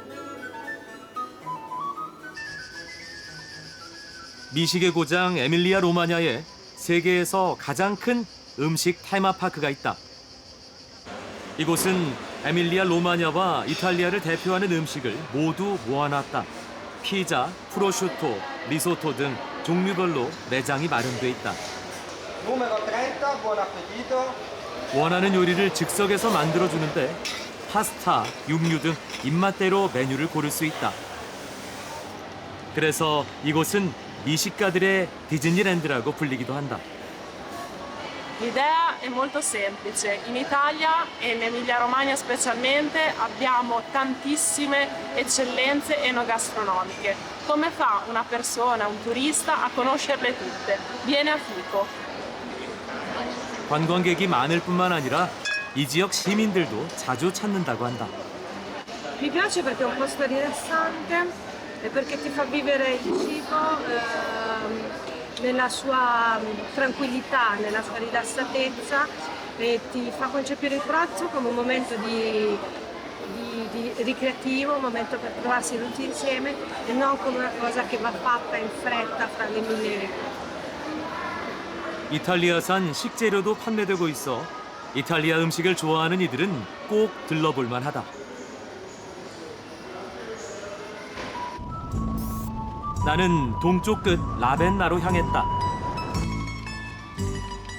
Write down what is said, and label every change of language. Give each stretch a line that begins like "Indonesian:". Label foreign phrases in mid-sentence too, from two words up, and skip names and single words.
Korean: 미식의 고장 에밀리아 로마냐에 세계에서 가장 큰 음식 테마파크가 있다. 이곳은 에밀리아 로마냐와 이탈리아를 대표하는 음식을 모두 모아놨다. 피자, 프로슈토, 리소토 등 종류별로 매장이 마련돼 있다.
Italian: Numero 30, buon appetito.
Korean: 원하는 요리를 즉석에서 만들어주는데 파스타, 육류 등 입맛대로 메뉴를 고를 수 있다. 그래서 이곳은 미식가들의 디즈니랜드라고 불리기도 한다.
Italian: L'idea è molto semplice. In Italia e in Emilia-Romagna specialmente abbiamo tantissime eccellenze enogastronomiche. Come fa una persona, un turista, a conoscerle tutte? Viene a Fico.
Korean: 관광객이 많을 뿐만 아니라 이 지역 시민들도 자주 찾는다고 한다.
Italian: Mi piace perché è un posto rilassante e perché ti fa vivere il cibo nella sua tranquillità, nella sua rilassatezza e ti fa concepire il pranzo come un momento di ricreativo, un momento per trovarsi tutti insieme e non come una cosa che va fatta in fretta fra le mille.
Korean: 이탈리아산 식재료도 판매되고 있어 이탈리아 음식을 좋아하는 이들은 꼭 들러볼 만하다. 나는 동쪽 끝 라벤나로 향했다.